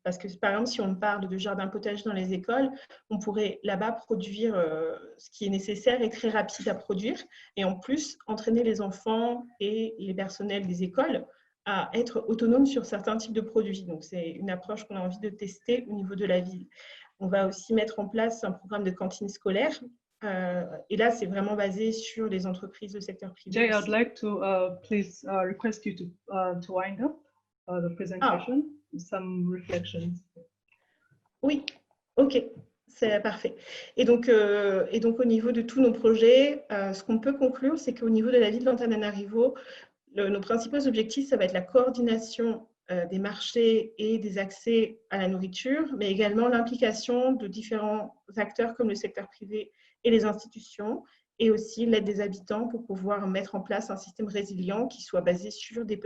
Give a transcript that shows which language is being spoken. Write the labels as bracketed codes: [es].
[fr] Parce que, par exemple, si on parle de jardin potager dans les écoles, on pourrait là-bas produire ce qui est nécessaire et très rapide à produire, et en plus, entraîner les enfants et les personnels des écoles à être autonomes sur certains types de produits. Donc, c'est une approche qu'on a envie de tester au niveau de la ville. On va aussi mettre en place un programme de cantine scolaire. Et là, c'est vraiment basé sur les entreprises du secteur privé. [en] Jay, I'd like to please request you to wind up the presentation with some reflections. [fr] Oui, ok, c'est parfait. Et donc, au niveau de tous nos projets, ce qu'on peut conclure, c'est qu'au niveau de la ville d'Antananarivo, nos principaux objectifs, ça va être la coordination des marchés et des accès à la nourriture, mais également l'implication de différents acteurs comme le secteur privé et les institutions, et aussi l'aide des habitants pour pouvoir mettre en place un système résilient qui soit basé sur